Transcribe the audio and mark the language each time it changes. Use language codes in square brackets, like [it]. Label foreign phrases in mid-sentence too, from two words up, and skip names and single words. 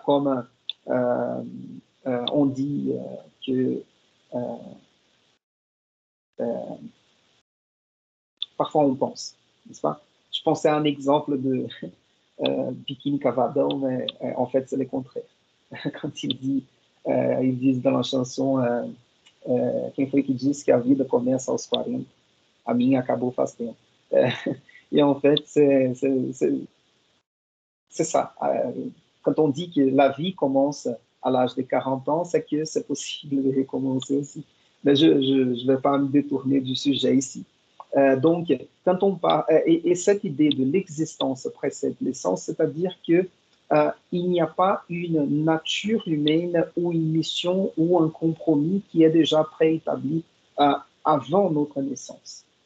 [fr] Comme on dit que parfois on pense, n'est-ce pas? Je pensais à un exemple de Biquíni Cavadão, mais en fait c'est le contraire. Quand ils disent dans la chanson [pt] quem foi que disse que a vida começa aos 40? A minha acabou faz tempo. [fr] Et en fait, c'est ça. Quand on dit que la vie commence à l'âge de 40 ans, c'est que c'est possible de recommencer aussi. Mais je ne vais pas me détourner du sujet ici. Donc, quand on parle, et cette idée de l'existence précède l'essence, c'est-à-dire que il n'y a pas une nature humaine ou une mission ou un compromis qui est déjà préétabli avant notre naissance.